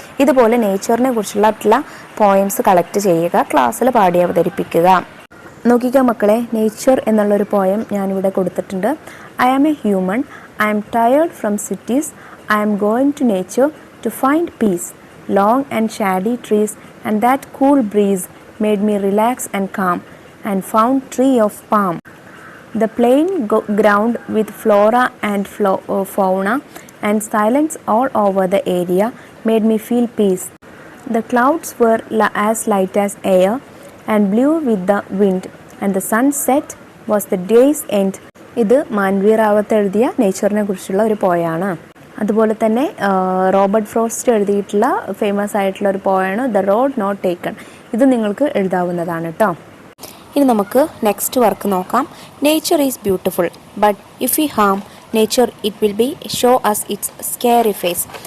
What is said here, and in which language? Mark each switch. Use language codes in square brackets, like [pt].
[ml] ഇതുപോലെ നേച്ചറിനെ കുറിച്ചുള്ള poems collect ചെയ്യുക, ക്ലാസ്സിൽ പാടി അവതരിപ്പിക്കുക. നോക്കിക്കുക മക്കളെ, നേച്ചർ എന്നുള്ളൊരു പോയം ഞാനിവിടെ കൊടുത്തിട്ടുണ്ട്. [en] I am a human, I am tired from cities, I am going to nature to find peace. Long and shady trees and that cool breeze made me relax and calm, and found tree of palm. The plain ground with flora and fauna and silence all over the area made me feel peace. The clouds were as light as air and blew with the wind, and the sunset was the day's end. [ml] ഇത് മാൻവി റാവത്ത് എഴുതിയ നേച്ചറിനെ കുറിച്ചുള്ള ഒരു പോയാണ്. അതുപോലെ തന്നെ Robert frost എഴുതിയിട്ടുള്ള famous ആയിട്ടുള്ള ഒരു പോയാണ് ദ റോഡ് നോട്ട് ടേക്കൺ. ഇത് നിങ്ങൾക്ക് എഴുതാവുന്നതാണ് കേട്ടോ. ഇനി നമുക്ക് നെക്സ്റ്റ് വർക്ക് നോക്കാം. [en] Nature is beautiful but if we harm nature it will be show us its scary face.